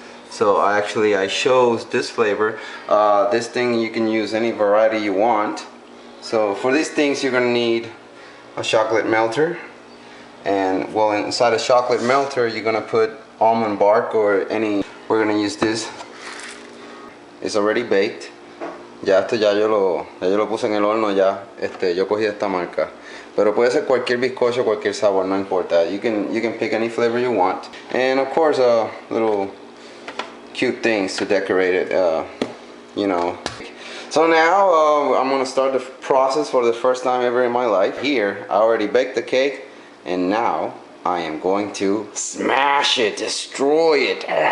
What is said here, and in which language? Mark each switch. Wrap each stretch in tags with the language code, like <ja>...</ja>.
<en>So I chose this flavor. This thing, you can use any variety you want. So for these things you're gonna need a chocolate melter, and well, inside a chocolate melter you're gonna put almond bark or any. We're gonna use this. It's already baked.</en> <es>Ya esto yo lo puse en el horno ya. Yo cogí esta marca. Pero puede ser cualquier bizcocho, cualquier sabor, no importa.</es> <en>You can pick any flavor you want. And of course, little cute things to decorate it. You know. So now I'm gonna start the process for the first time ever in my life. Here, I already baked the cake, and now I am going to smash it, destroy it.</en>